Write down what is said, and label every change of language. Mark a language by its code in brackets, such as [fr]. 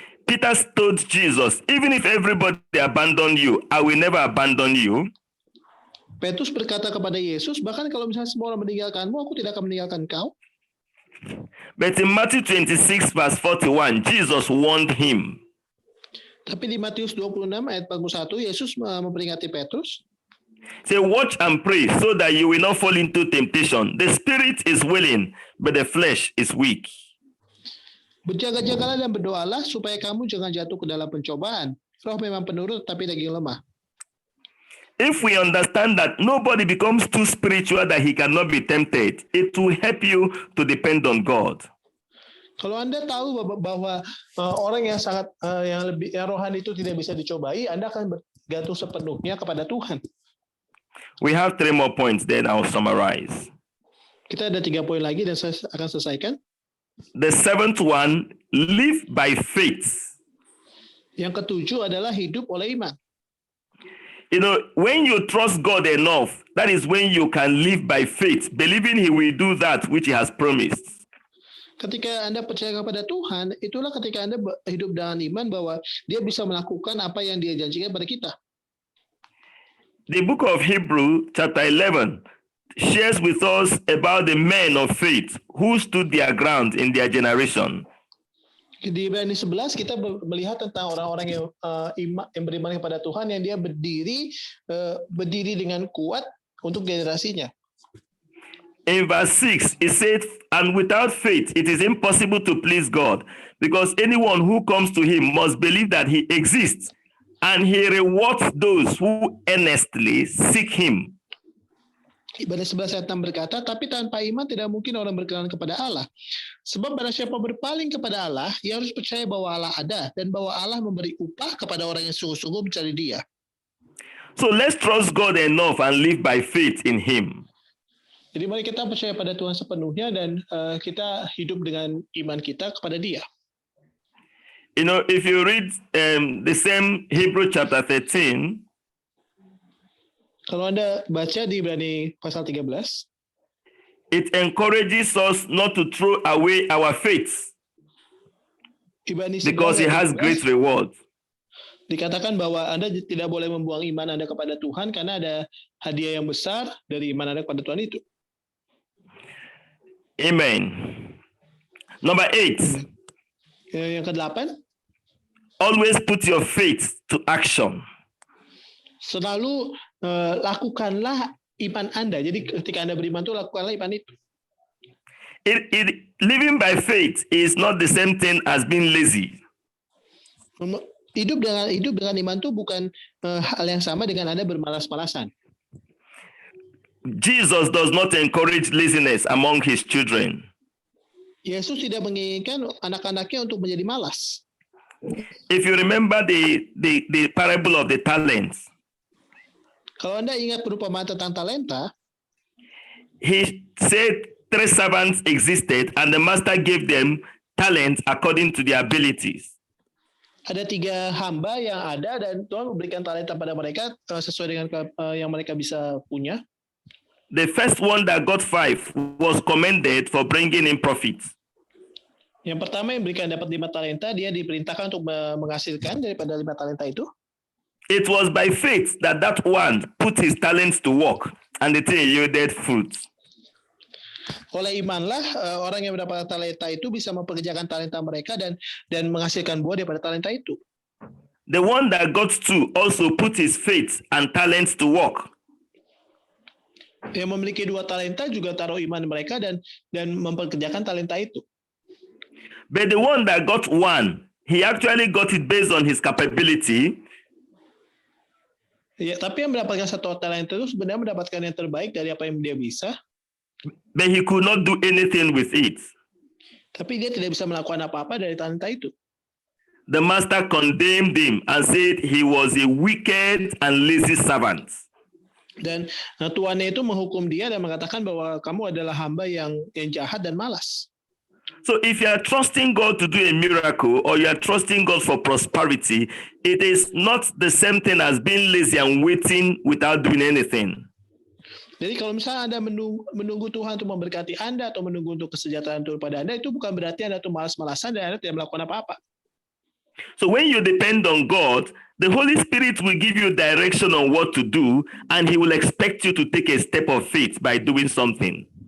[en] Peter told Jesus, even if everybody abandon you, I will never abandon you. [id] Petrus berkata kepada Yesus, bahkan kalau misalnya semua orang meninggalkanmu, aku tidak akan meninggalkan kau. [en] But in Matthew 26 verse 41, Jesus warned him. [id] Tapi di Matius 26 ayat 41, Yesus memperingati Petrus. [en] Say, watch and pray so that you will not fall into temptation. The spirit is willing, but the flesh is weak. [id] Berjaga-jagalah dan berdoalah supaya kamu jangan jatuh ke dalam pencobaan. Roh memang penurut, tapi daging lemah. [en] If we understand that nobody becomes too spiritual that he cannot be tempted, it will help you to depend on God. [id] Kalau Anda tahu bahwa orang yang sangat yang rohani itu tidak bisa dicobai, Anda akan bergantung sepenuhnya kepada Tuhan. [en] We have 3 more points, then I'll summarize. [id] Kita ada 3 poin lagi dan saya akan selesaikan. [en] The 7th one, live by faith. [id] Yang ketujuh adalah hidup oleh iman. [en] You know, when you trust God enough, that is when you can live by faith, believing He will do that which He has promised. [id] Ketika Anda percaya kepada Tuhan, itulah ketika Anda hidup dengan iman bahwa Dia bisa melakukan apa yang Dia janjikan pada kita. [en] the book of Hebrew, chapter 11, shares with us about the men of faith who stood their ground in their generation. [id] Di Ibrani 11 kita melihat tentang orang-orang yang beriman kepada Tuhan yang dia berdiri dengan kuat untuk generasinya. [en] In verse 6, it said, and without faith, it is impossible to please God, because anyone who comes to him must believe that he exists, and he rewards those who earnestly seek him. [id] Ibrani 11 ayat 6 berkata, tapi tanpa iman tidak mungkin orang berkenan kepada Allah. Sebab barang siapa berpaling kepada Allah, ia harus percaya bahwa Allah ada, dan bahwa Allah memberi upah kepada orang yang sungguh-sungguh mencari dia. [en] So let's trust God enough and live by faith in him. [id] Jadi mari kita percaya pada Tuhan sepenuhnya dan kita hidup dengan iman kita kepada dia. [en] You know, if you read the same Hebrew chapter 13, [id] kalau Anda baca di Ibrani pasal 13, [en] it encourages us not to throw away our faith [id] Ibrani 11 [en] because it has [id] 13, [en] great reward. [id] dikatakan bahwa Anda tidak boleh membuang iman Anda kepada Tuhan karena ada hadiah yang besar dari iman Anda kepada Tuhan itu. [en] Amen. Number 8. [id] Yang ke-8, [en] Always put your faith to action. [id] selalu lakukanlah iman Anda. Jadi ketika Anda beriman itu lakukanlah iman itu. [en] Living by faith is not the same thing as being lazy. [id] Hidup dengan iman itu bukan hal yang sama dengan Anda bermalas-malasan. [en] Jesus does not encourage laziness among his children. [id] Yesus tidak menginginkan anak-anaknya untuk menjadi malas. [en] If you remember the parable of the talents, [id] Kalau Anda ingat perumpamaan tentang talenta, [en] he said 3 servants existed and the master gave them talents according to their abilities. [id] ada 3 hamba yang ada dan Tuhan memberikan talenta pada mereka sesuai dengan yang mereka bisa punya. [en] The first one that got 5 was commended for bringing in profit. [id] Yang pertama yang dapat 5 talenta, dia diperintahkan untuk menghasilkan daripada 5 talenta itu. [en] It was by faith that one put his talents to work and the thing yielded fruit. [id] Oleh imanlah orang yang mendapat talenta itu bisa mempekerjakan talenta mereka dan menghasilkan buah daripada talenta itu. [en] The one that got 2 also put his faith and talents to work. [id] Yang memiliki 2 talenta juga taruh iman mereka dan mempekerjakan talenta itu. [en] But the one that got 1, he actually got it based on his capability. [id] Ya, tapi yang mendapatkan 1 talenta itu sebenarnya mendapatkan yang terbaik dari apa yang dia bisa. [en] But he could not do anything with it. [id] Tapi dia tidak bisa melakukan apa-apa dari talenta itu. [en] The master condemned him and said he was a wicked and lazy servant. [id] Dan tuannya itu menghukum dia dan mengatakan bahwa kamu adalah hamba yang jahat dan malas. [en] So if you are trusting God to do a miracle or you are trusting God for prosperity, it is not the same thing as being lazy and waiting without doing anything. [id] Jadi kalau misalnya Anda menunggu Tuhan untuk memberkati Anda atau menunggu untuk kesejahteraan Tuhan pada Anda, itu bukan berarti Anda itu malas-malasan dan Anda tidak melakukan apa-apa. [en] So when you depend on God, the Holy Spirit will give you direction on what to do, and he will expect you to take a step of faith by doing something.